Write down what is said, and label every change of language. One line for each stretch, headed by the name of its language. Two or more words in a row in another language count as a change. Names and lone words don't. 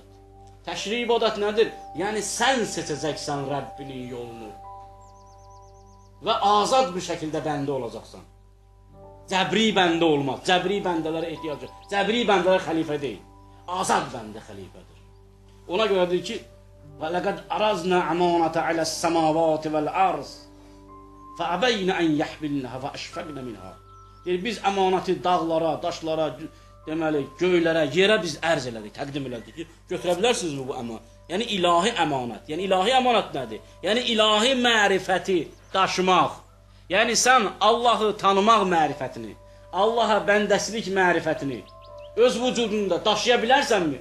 Azerbaijani: Təşrii ibadət nədir? Yəni, sən seçəcəksən Rəbbinin yolunu və azad bir şəkildə bəndə olacaqsan. Cəbri bəndə olmaz. Cəbri bəndələrə ehtiyac yox. Cəbri bəndələr xəlifə deyil. Azad bəndə xəlifədir. Ona görədir ki,
Arabic: وَلَقَدْ أَرَزْنَا عَمَانَةَ عَلَى السَّمَاوَاتِ وَالْأَرْضِ فَأَبَيْنَ أَنْ يَحْمِلْنَهَا وَأَشْفَقْنَ مِنْهَا.
Azerbaijani: Deyir, biz əmanəti dağlara, daşlara, deməli, göylərə, yerə biz ərz elədik, təqdim elədik ki, götürə bilərsinizmi bu əmanət? Yəni, ilahi əmanət. Yəni, ilahi əmanət nədir? Yəni, ilahi mərifəti daşımaq. Yəni, sən Allahı tanımaq mərifətini, Allaha bəndəsilik mərifətini öz vücudunda daşıya bilərsənmi?